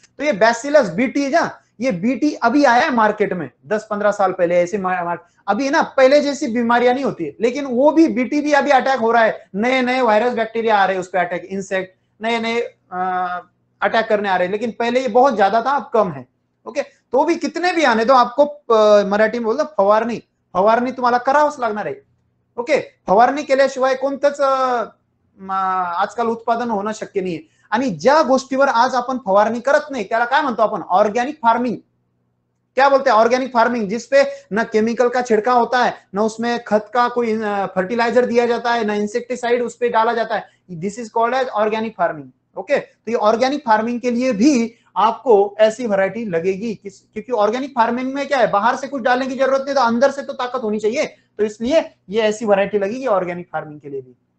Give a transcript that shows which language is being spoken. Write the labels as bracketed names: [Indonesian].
[Hindi] तो ये bacillus BT है ना, ये बीटी अभी आया है मार्केट में 10-15 साल पहले, ऐसे अभी है ना, पहले जैसी बीमारियां नहीं होती है, लेकिन वो भी बीटी भी अभी अटैक हो रहा है, नए नए वायरस बैक्टीरिया आ रहे हैं उस पर अटैक, इंसेक्ट नए नए अटैक करने आ रहे हैं, लेकिन पहले ये बहुत ज्यादा था, अब कम है। ओके, तो भी कितने भी आने दो, आपको मराठी में बोलतो फवारणी, [Marathi] फवारणी तुम्हाला करावंच लागणार आहे। ओके, फवारणी केल्याशिवाय कोणतंच आजकाल उत्पादन होणं शक्य नाहीये, आणि ज्या गोष्टीवर आज आपण फवारणी करत नाही त्याला काय म्हणतो आपण? [Hindi] Organic farming. क्या बोलते हैं? ऑर्गेनिक फार्मिंग, जिसपे न केमिकल का छिड़काव होता है, न उसमें खत का कोई फर्टिलाइजर दिया जाता है, न इंसेक्टिसाइड उस पे डाला जाता है, [English] This is called as organic farming. [Hindi] Okay, तो ये ऑर्गेनिक फार्मिंग के लिए भी आपको ऐसी वैरायटी लगेगी, क्योंकि ऑर्गेनिक फार्मिंग में क्या है, बाहर से कुछ डालने की जरूरत नहीं, तो अंदर से तो ताकत होनी चाहिए, तो इसलिए ये ऐसी वैरायटी लगेगी ऑर्गेनिक फार्मिंग के लिए भी।